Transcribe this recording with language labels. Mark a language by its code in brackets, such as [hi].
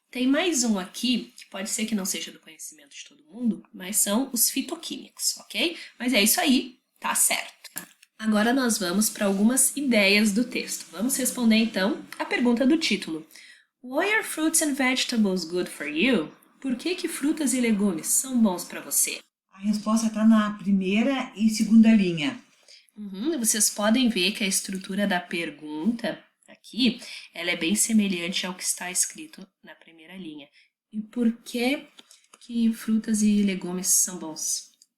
[pt] Tem mais um aqui, que pode ser que não seja do conhecimento de todo mundo, mas são os fitoquímicos, ok? Mas é isso aí, tá certo. Agora nós vamos para algumas ideias do texto. Vamos responder então a pergunta do título. [en] Why are fruits and vegetables good for you? [pt] Por que frutas e legumes são bons para você? A resposta está na primeira e segunda linha. Vocês podem ver que a estrutura da pergunta aqui, ela é bem semelhante ao que está escrito na primeira linha. E por que frutas e legumes são bons?